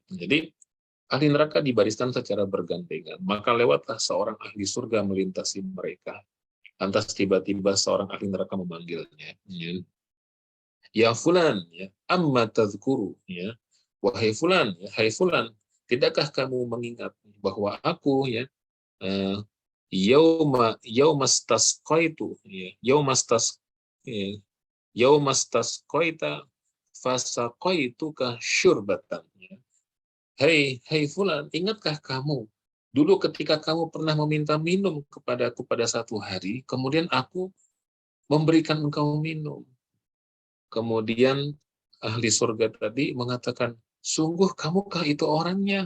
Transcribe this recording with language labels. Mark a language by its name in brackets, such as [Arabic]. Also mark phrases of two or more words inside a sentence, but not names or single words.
[Indonesian] Jadi ahli neraka dibariskan secara bergandengan, maka lewatlah seorang ahli surga melintasi mereka. Lantas tiba-tiba seorang ahli neraka memanggilnya. [Arabic] يا فلان يا أما تذكر يا. [Indonesian] Wahai fulan, ya, hai fulan, tidakkah kamu mengingat bahwa aku ya [Arabic] يوم استسقيت يوم استسقيت فسقيتك شربة. [Indonesian] Hei fulan, ingatkah kamu dulu ketika kamu pernah meminta minum kepadaku pada satu hari, kemudian aku memberikan engkau minum. Kemudian ahli surga tadi mengatakan, sungguh kamukah itu orangnya?